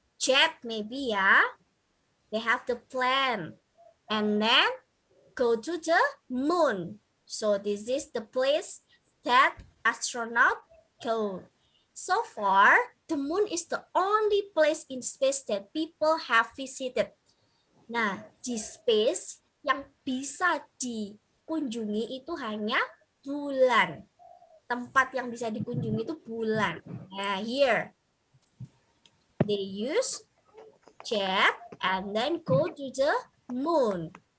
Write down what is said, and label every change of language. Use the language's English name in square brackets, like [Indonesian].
[English] Jet maybe ya. They have the plane. And then go to the moon. So this is the place that astronaut go. So far, the moon is the only place in space that people have visited. [Indonesian] Nah, di space yang bisa dikunjungi itu hanya bulan. Tempat yang bisa dikunjungi itu bulan. [English] Nah, here. They use jet and then go to the moon.